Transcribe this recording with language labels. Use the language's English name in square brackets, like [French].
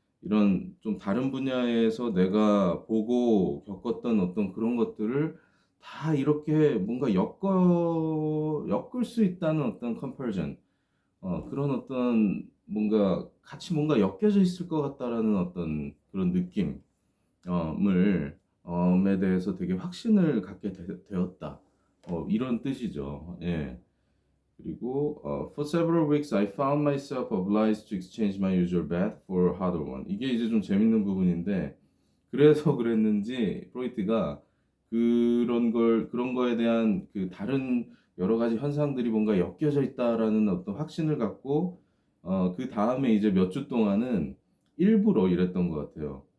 [Korean] 이런 좀 다른 분야에서 내가 보고 겪었던 어떤 그런 것들을 다 이렇게 뭔가 엮을 수 있다는 어떤 comparison, 그런 어떤 뭔가 같이 뭔가 엮여져 있을 것 같다라는 어떤 그런 느낌, 에 대해서 되게 확신을 갖게 되었다. 이런 뜻이죠. 예. [English] 그리고 for several weeks I found myself obliged to exchange my usual bath for a harder one. [Korean] 이게 이제 좀 재밌는 부분인데 그래서 그랬는지 프로이트가 그런 거에 대한 그 다른 여러 가지 현상들이 뭔가 엮여져 있다라는 어떤 확신을 갖고 그 다음에 이제 몇 주 동안은 일부러 이랬던 것 같아요.